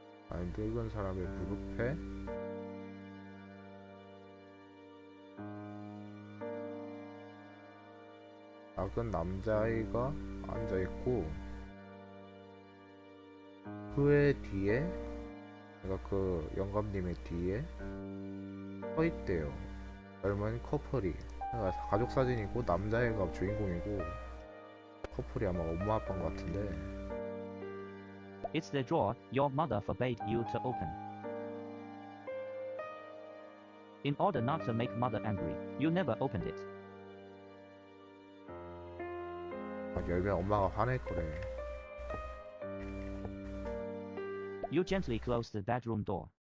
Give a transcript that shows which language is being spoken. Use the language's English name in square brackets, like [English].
[Korean] 아니, 늙은 사람의 무릎에 작은 남자아이가 앉아있고, 그의 뒤에, 그러니까 그 영감님의 뒤에 서 있대요. 젊은 커플이. 그러니까 가족 사진이고 남자애가 주인공이고 커플이 아마 엄마 아빠인 것 같은데. [English] It's the drawer your mother forbade you to open. In order not to make mother angry, you never opened it. [Korean] 막 열면 엄마가 화낼 거래. [English] You gently close the bedroom door.